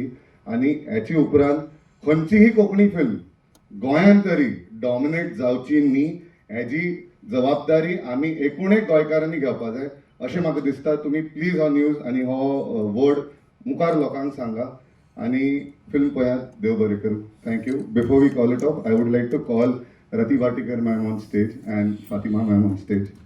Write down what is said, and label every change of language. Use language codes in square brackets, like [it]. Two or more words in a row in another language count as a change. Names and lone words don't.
[kok] आनी हेचे उपरांत खंयचीही कोंकणी फिल्म गोंयांत तरी डॉमिनेट जावची न्ही, हेजी जबाबदारी आमी एकूणय गोंयकारांनी घेवपा जाय अशें म्हाका दिसता. तुमी प्लीज हो न्यूज आनी हो वर्ड मुखार लोकांक सांगा आनी फिल्म पळयात. देव बरें करूं. थँक्यू. [en] Before we call it off, I would like to call Rati Watekar ma'am on stage and Fatima ma'am on stage.